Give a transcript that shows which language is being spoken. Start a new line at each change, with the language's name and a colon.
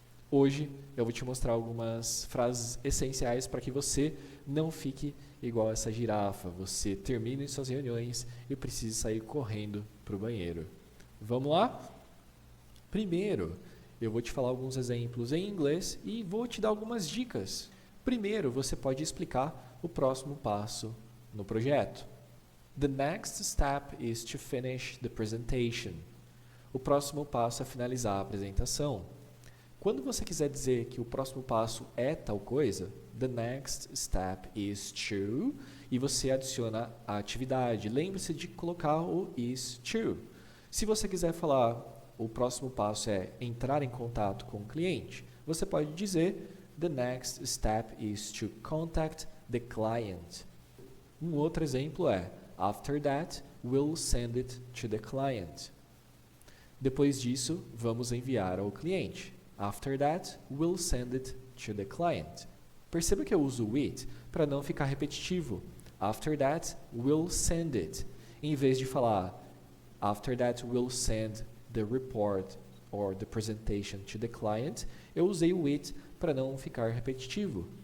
Portuguese: Hoje eu vou te mostrar algumas frases essenciais para que você não fique igual essa girafa, você termine suas reuniões e precise sair correndo para o banheiro. Vamos lá? Primeiro, eu vou te falar alguns exemplos em inglês e vou te dar algumas dicas. Primeiro, você pode explicar o próximo passo no projeto.
English: The next step is to finish the presentation.
Portuguese: O próximo passo é finalizar a apresentação. Quando você quiser dizer que o próximo passo é tal coisa,
English: the next step is to,
Portuguese: e você adiciona a atividade. Lembre-se de colocar o is to. Se você quiser falar o próximo passo é entrar em contato com o cliente, você pode dizer
English: the next step is to contact the client.
Portuguese: Um outro exemplo é
English: after that, we'll send it to the client.
Portuguese: Depois disso, vamos enviar ao cliente.
English: After that, we'll send it to the client.
Portuguese: Perceba que eu uso it para não ficar repetitivo.
English: After that, we'll send it.
Portuguese: Em vez de falar
English: after that, we'll send the report or the presentation to the client,
Portuguese: eu usei o it para não ficar repetitivo.